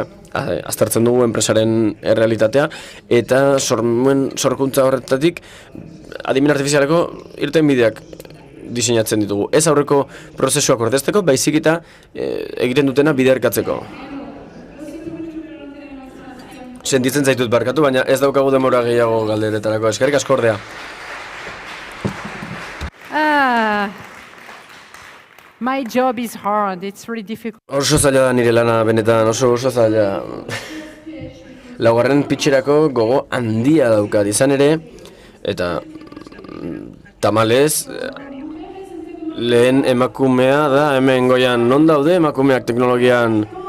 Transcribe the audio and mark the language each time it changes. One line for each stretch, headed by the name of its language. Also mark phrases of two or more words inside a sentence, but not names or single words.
Basque: Aztertzen dugu enpresaren errealitatea eta sorkuntza horretatik adimen artifizialeko irten bideak diseinatzen ditugu. Ez aurreko prozesuak ordezteko, baizik eta egiten dutena biderkatzeko. Sentitzen zaitut barkatu, baina ez daukagu demora gehiago galderetarako. Eskerrik asko ordea.
English: My job is hard, it's really difficult.
Basque: Oso zaila da nire lana, benetan, oso zaila. Laugarren pitxerako gogo handia daukat izan ere, eta tamalez, lehen emakumea da, hemen goian non daude emakumeak teknologian.